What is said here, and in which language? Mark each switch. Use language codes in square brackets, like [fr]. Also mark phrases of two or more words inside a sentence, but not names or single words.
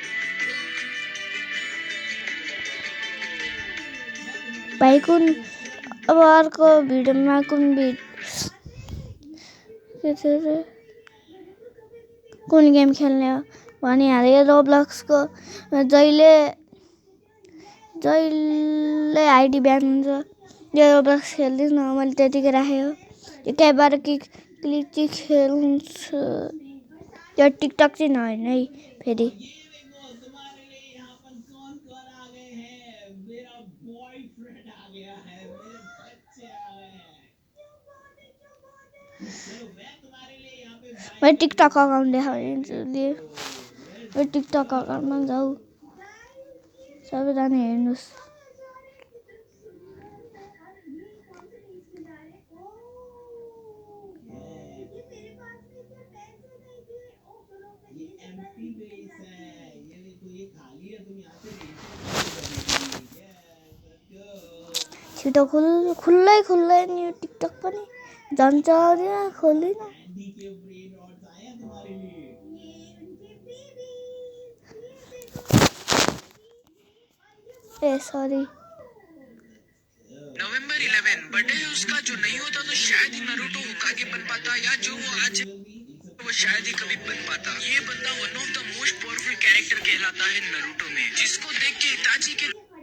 [ne] भाइको अब अर्को भिडियोमा कुन गेम खेल्ने हो भनिहालेँ। रोब्लक्सको जहिले आइडी ब्यान हुन्छ। यो रोब्लक्स खेल्दिनँ मैले त्यतिकै राखेको। त्यहीबाट क्लिक चाहिँ खेल्छु। यो टिकटक चाहिँ नहेर्नु है फेरि। [hi] ये देखो तुम्हारे लिए यहाँ पर कौन कौन आ गए हैं। मेरा बॉयफ्रेंड आ गया है, मेरे बच्चे आ गए हैं। चलो मैं तुम्हारे लिए यहाँ पे [ne] मैं टिकटक अकाउन्ट देखाइदिन्छु। मैं टिकटक अकाउन्टमा जाऊ, सबैजना हेर्नुहोस्। [hi] ये [en] empty base [hi] है, ये देखो ये खाली है, तुम यहाँ से [ne] छिटो खुल्लै नि यो टिकटक पनि जान्छ खोल्दिन। [hi] एंडी के [en] brain rots [hi] आए हैं तुम्हारे लिए। ए सॉरी। नवंबर 11 बर्थडे है उसका। जो नहीं होता तो शायद ही नारुतो होकागे बन पाता, या जो वो आज है वो शायद ही कभी बन पाता। ये बंदा [en] one of the most powerful character [hi] कहलाता है नारुतो में, जिसको देख के इताची के